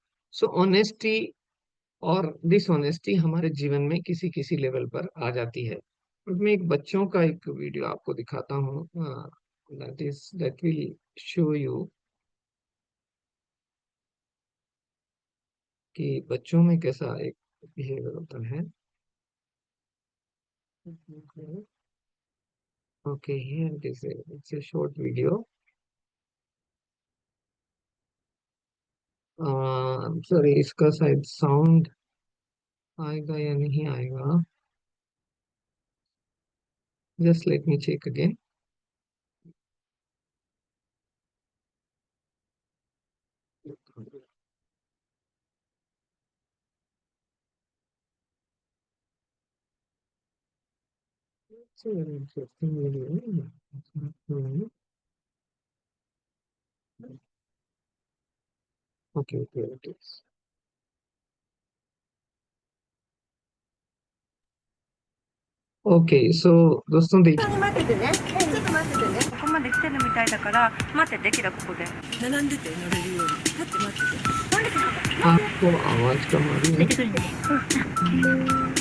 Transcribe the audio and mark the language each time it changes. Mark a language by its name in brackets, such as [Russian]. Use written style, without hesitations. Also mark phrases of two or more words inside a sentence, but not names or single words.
[Hindi] सो ऑनेस्टी और डिसऑनेस्टी हमारे जीवन में किसी किसी लेवल पर आ जाती है। और मैं एक बच्चों का एक वीडियो आपको दिखाता हूँ, [English] that will show you [Hindi] कि बच्चों में कैसा एक बिहेवियर होता है। [English] okay, here it is, it's a short video. [Hindi] सॉरी, इसका शायद साउंड आएगा या नहीं आएगा, [English] just let me check again. It's a very interesting video. Okay, okay, okay. [Hindi] ओके, सो दोस्तों देखिए, [Japanese] 待っててね。ちょっと待っててね。ここまで来てるみたいだから待ってて、キラここで。並んでて乗れるように。待って待ってて。なんでそんなこと。 [Hindi] आपको आवाज कम आ रही [Japanese] 出 [Hindi] है। [Japanese] てくるね。